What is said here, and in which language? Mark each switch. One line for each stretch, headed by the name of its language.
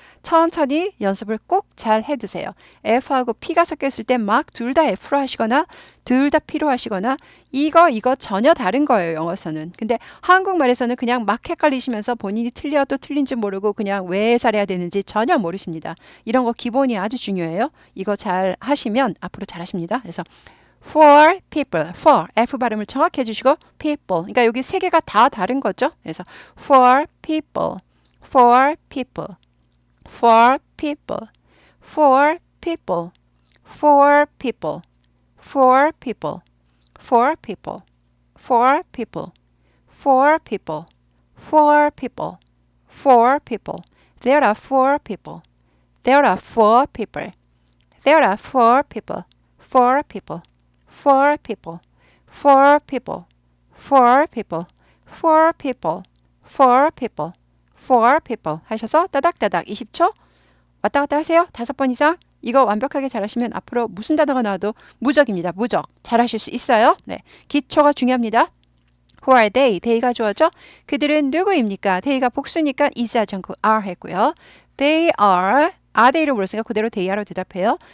Korean: 천천히 연습을 꼭 잘 해두세요. F하고 P가 섞여 있을 때 막 둘 다 F로 하시거나 둘 다 P로 하시거나 이거 전혀 다른 거예요. 영어에서는. 근데 한국말에서는 그냥 막 헷갈리시면서 본인이 틀려도 틀린지 모르고 그냥 왜 잘해야 되는지 전혀 모르십니다. 이런 거 기본이 아주 중요해요. 이거 잘 하시면 앞으로 잘 하십니다. 그래서
English: for people,
Korean: for F 발음을 정확히 해주시고 people. 그러니까 여기 세 개가 다 다른 거죠. 그래서
English: for people, for people, for people, for people, for people, for people, for people, for people, for people, for people, for people. There are four people. There are four people. There are four people. Four people. Four people, four people, four people, four people, four people, four people
Korean: 하셔서 따닥따닥 20초 왔다 갔다 하세요. 5번 이상. 이거 완벽하게 잘하시면 앞으로 무슨 단어가 나와도 무적입니다. 무적. 잘하실 수 있어요. 네, 기초가 중요합니다.
English: Who are they?
Korean: they가 주어죠. 그들은 누구입니까? they가 복수니까 is 하지 않고 are 했고요.
English: They are
Korean: they를 물었으니까 그대로
English: they are
Korean: 로 대답해요.